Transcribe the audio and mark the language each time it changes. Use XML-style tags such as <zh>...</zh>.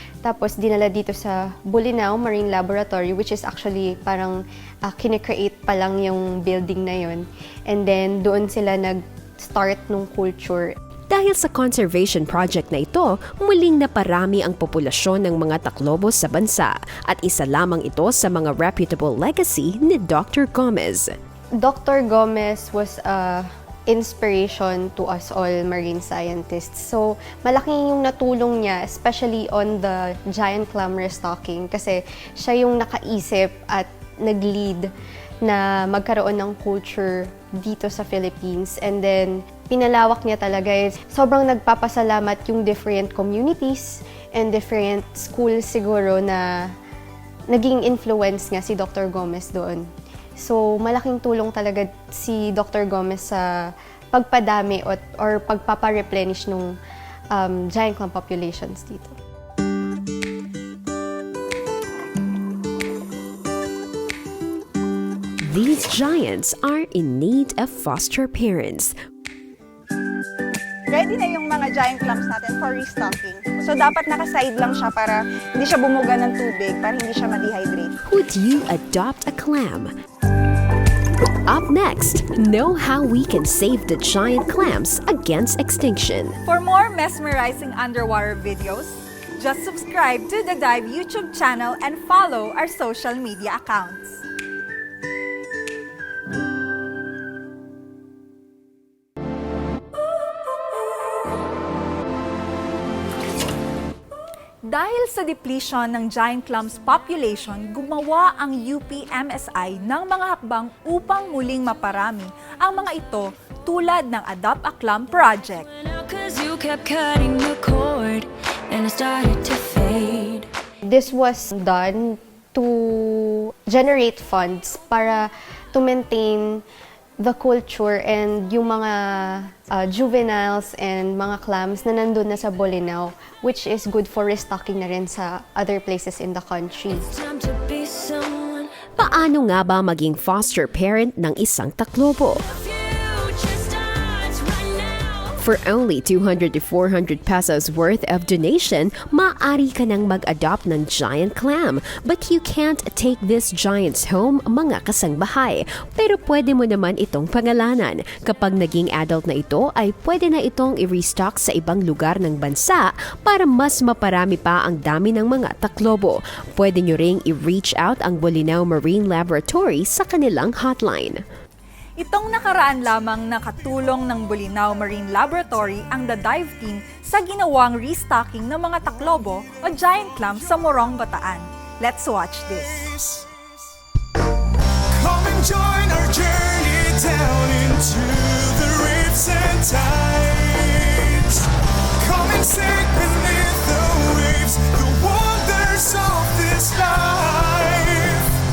<tl>Tapos dinala dito sa Bolinao Marine Laboratory,</tl> <en>which is actually</en> <tl>parang kine-create pa lang yung building na yun. And then doon sila nag-start nung culture. Dahil sa conservation project na ito, muling naparami ang populasyon ng mga taklobos sa bansa at isa lamang ito sa mga</tl> <en>reputable legacy</en> <tl>ni Dr. Gomez. Dr.</tl> <en>Gomez was inspiration to us all marine scientists.</en> <tl>So, malaki yung natulong niya,</tl> <en>especially on the giant clam restocking,</en> <tl>kasi siya yung nakaisip at nag-lead na magkaroon ng culture dito sa Philippines.</tl> <en>And then,</en> <tl>pinalawak niya talaga. Sobrang nagpapasalamat yung</tl> <en>different communities and different schools</en> <tl>siguro na naging influence nga si Dr. Gomez doon. So, malaking tulong talaga si Dr. Gomez sa pagpadami or pagpapa-replenish ng giant clam populations dito.</tl> <en>These giants are in need of foster parents.</en> <tl>Ready na yung mga giant clams natin for restocking. So dapat naka-side lang siya para hindi siya bumuga ng tubig, para hindi siya ma-dehydrate.</tl> <en>Would you adopt a clam? Up next, know how we can save the giant clams against extinction. For more mesmerizing underwater videos, just subscribe to the Dive YouTube channel and follow our social media accounts.</en> <tl>Dahil sa depletion ng giant clams population, gumawa ang UP-MSI ng mga hakbang upang muling maparami ang mga ito tulad ng Adopt a Clam Project.</tl> <en>Cause you kept cutting the cord and it started to fade. This was done to generate funds para to maintain the culture and</en> <tl>yung mga</tl> <en>juveniles and mga clams</en> <tl>na nandun na sa</tl> <en>Bolinao, which is good for restocking</en> <tl>na rin sa</tl> <en>other places in the country. Time to be someone.</en> <tl>Paano nga ba maging foster parent ng isang taklobo?</tl> <en>Future starts right now. For only 200 to 400 pesos worth of donation,</en> <tl>maaari ka nang mag-adopt ng</tl> <en>giant clam. But you can't take these giants home,</en> <tl>mga kasangbahay. Pero pwede mo naman itong pangalanan. Kapag naging adult na ito, ay pwede na itong i-restock sa ibang lugar ng bansa para mas maparami pa ang dami ng mga taklobo. Pwede nyo ring i-reach out ang Bolinao Marine Laboratory sa kanilang hotline. Itong nakaraan lamang nakatulong ng Bolinao Marine Laboratory ang The Dive Team sa ginawang restocking ng mga taklobo o giant clams sa Morong, Bataan.</tl> <en>Let's watch this. Come and join our journey down into the reefs and tides. Come and sink beneath the waves, the wonders of this life.</en>